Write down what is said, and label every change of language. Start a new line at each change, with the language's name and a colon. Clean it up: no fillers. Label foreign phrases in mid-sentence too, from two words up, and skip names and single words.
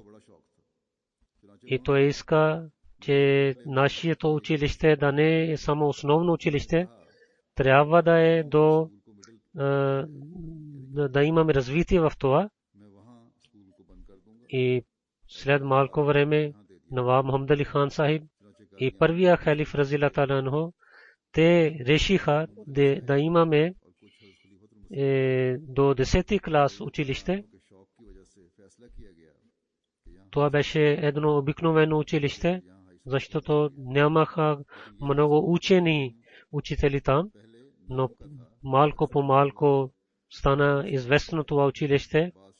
Bulgarian: И той иска, че нашето училище да не е само основно училище, трябва да е да имаме развитие в това. И след малко време Наваб Мохамед Али Хан Сахиб и първия халиф
Arabic: رضي الله تعالى عنه,
Bulgarian: те решиха да имаме до 10-ти клас училище. Това беше едно обикновено училище, защото нямаха много учени учители там, но малко по малко стана известно това училище.